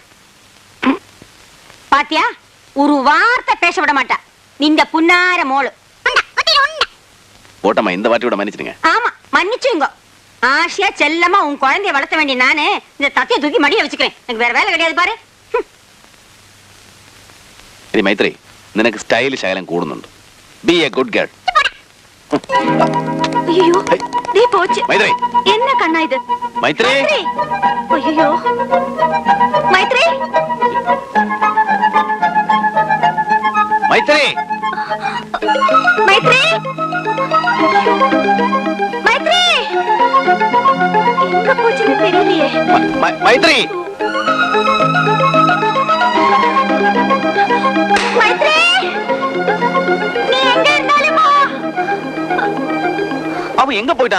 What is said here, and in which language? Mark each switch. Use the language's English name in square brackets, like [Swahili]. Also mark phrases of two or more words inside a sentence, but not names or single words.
[Tamil] பாத்தியா, ஒரு வார்த்தை பேச விட மாட்டா இந்த புன்னார மோளு. போட்டம்மா இந்த வாட்டியோட மன்னிச்சிடுங்க. ஆமா மன்னிச்சுங்க. ஆசையா செல்லமா உன் குழந்தைய வளர்த்த வேண்டிய நானு இந்த தத்தையை தூக்கி மடிய வச்சுக்கிறேன். எனக்கு வேற வேலை கிடையாது பாரு. [Malayalam] മൈത്രി നിനക്ക് സ്റ്റൈലിഷ് ആയാലും കൂടുന്നുണ്ട്. [English] be a good girl. [Tamil] ஐயோ நீ போச்சு. [Malayalam] മൈത്രി [Tamil] என்ன கண்ணா இது? [Malayalam] മൈത്രി [Tamil] ஐயோ மைத்ரி [Malayalam] മൈത്രി [Tamil] மைத்ரி மைத்ரி எங்க போச்சுன்னு தெரியலையே. [Malayalam] മൈത്രി [Tamil] மைத்ரி நீ எங்க இருந்தாலும் [Malayalam] അവൻ എങ്ക പോയിട്ടാ?